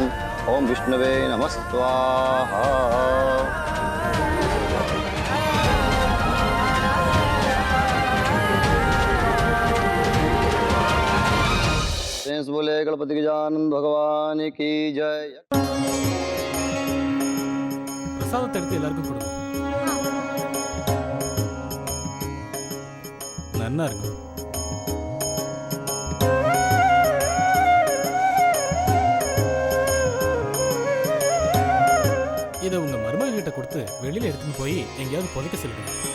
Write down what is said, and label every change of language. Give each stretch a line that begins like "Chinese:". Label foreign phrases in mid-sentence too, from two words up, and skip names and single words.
Sanskrit: ओम विष्णवे नमः स्वाहा।
Hindi: बोले गणपति गजानन भगवान की जय।
Tamil: பிரசாதத்தை எடுத்து எல்லாருக்கும் கொடுங்க. நன்னா இருக்கும். இதை உங்க மருமக கிட்ட கொடுத்து வெளியில எடுத்துன்னு போய் எங்கேயாவது புதைக்க சொல்லுங்க.